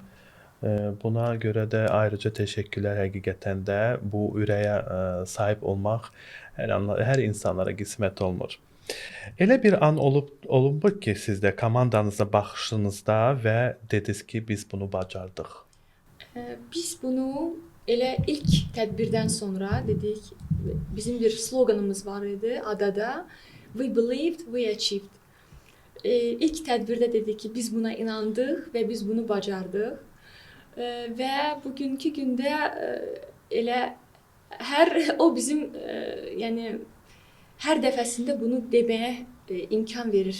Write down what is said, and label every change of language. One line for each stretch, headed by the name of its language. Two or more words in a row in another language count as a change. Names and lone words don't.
Azerbaijani: buna görə də ayrıca təşəkkürlər həqiqətən də bu ürəyə sahib olmaq hər insanlara qismət olmur. Elə bir an olubmu ki, siz də komandanıza baxışınızda və dediniz ki, biz bunu bacardıq. Biz bunu elə ilk tədbirdən sonra dedik, bizim bir sloqanımız var idi adada.
English: We believed, we achieved.
Azerbaijani: İlk tədbirdə dedik ki, biz buna inandıq və biz bunu bacardıq. Və bugünkü gündə elə o bizim yəni hər dəfəsində bunu deməyə imkan verir.